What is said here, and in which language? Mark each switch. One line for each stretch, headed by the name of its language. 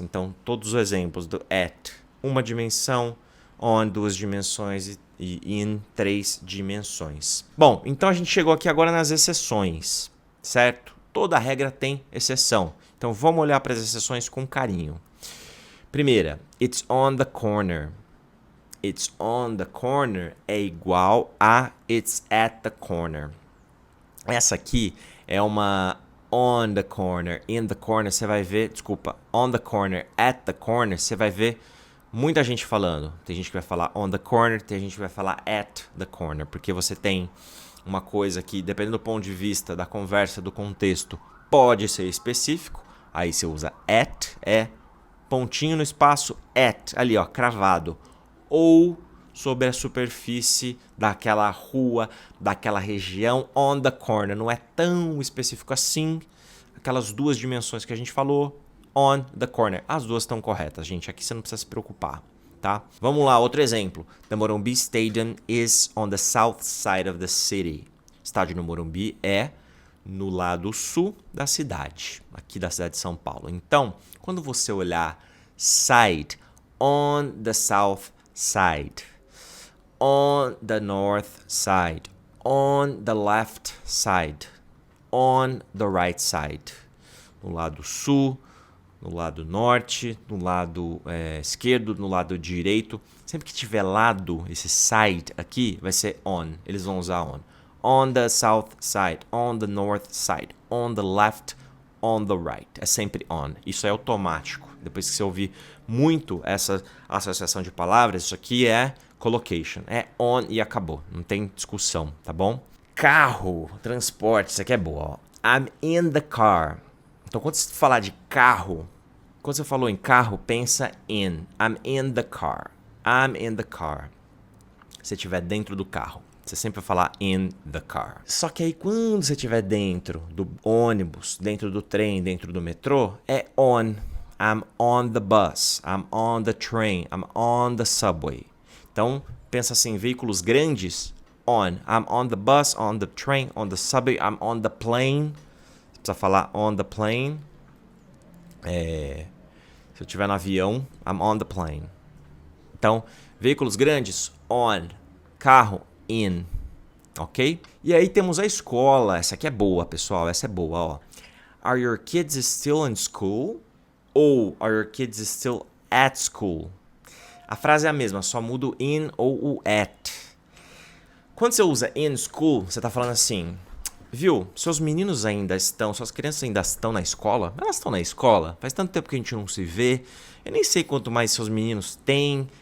Portuguese: Então, todos os exemplos do at, uma dimensão, on, 2 dimensões e in, 3 dimensões. Bom, então a gente chegou aqui agora nas exceções, certo? Toda regra tem exceção. Então, vamos olhar para as exceções com carinho.
English: Primeira, it's on the corner. It's on the corner
Portuguese: é igual a
English: it's at the corner.
Portuguese: Essa aqui é uma
English: on the corner, in the corner,
Portuguese: você vai ver, desculpa,
English: on the corner, at the corner,
Portuguese: você vai ver muita gente falando. Tem gente que vai falar
English: on the corner,
Portuguese: tem gente que vai falar
English: at the corner,
Portuguese: porque você tem uma coisa que, dependendo do ponto de vista da conversa, do contexto, pode ser específico. Aí você usa at, pontinho no espaço, at, ali ó, cravado. Ou sobre a superfície daquela rua, daquela região,
English: on the corner.
Portuguese: Não é tão específico assim. Aquelas 2 dimensões que a gente falou,
English: on the corner.
Portuguese: As 2 estão corretas, gente. Aqui você não precisa se preocupar, tá? Vamos lá, outro exemplo.
English: The Morumbi Stadium is on the south side of the city.
Portuguese: Estádio no Morumbi é no lado sul da cidade, aqui da cidade de São Paulo. Então, quando você olhar
English: side, on the south side, on the north side, on the left side, on the right side.
Portuguese: No lado sul, no lado norte, no lado esquerdo, no lado direito. Sempre que tiver lado, esse side aqui, vai ser on. Eles vão usar on.
English: On the south side, on the north side, on the left, on the right.
Portuguese: É sempre on. Isso é automático. Depois que você ouvir muito essa associação de palavras, isso aqui é collocation. É on e acabou. Não tem discussão, tá bom? Carro, transporte, isso aqui é boa. Ó.
English: I'm in the car.
Portuguese: Então, quando você falar de carro, quando você falou em carro, pensa in.
English: I'm in the car. I'm in the car.
Portuguese: Se estiver dentro do carro, você sempre vai falar
English: in the car.
Portuguese: Só que aí, quando você estiver dentro do ônibus, dentro do trem, dentro do metrô, é on.
English: I'm on the bus. I'm on the train. I'm on the subway.
Portuguese: Então, pensa assim, veículos grandes, on.
English: I'm on the bus, on the train, on the subway, I'm on the plane.
Portuguese: Você precisa falar
English: on the plane.
Portuguese: Se eu estiver no avião,
English: I'm on the plane.
Portuguese: Então, veículos grandes, on. Carro, in. Ok? E aí temos a escola. Essa aqui é boa, pessoal. Essa é boa, ó.
English: Are your kids still in school? Ou are your kids still at school?
Portuguese: A frase é a mesma, só muda o in ou o at. Quando você usa
English: in school,
Portuguese: você está falando assim, viu, seus meninos ainda estão, suas crianças ainda estão na escola? Elas estão na escola? Faz tanto tempo que a gente não se vê. Eu nem sei quanto mais seus meninos têm.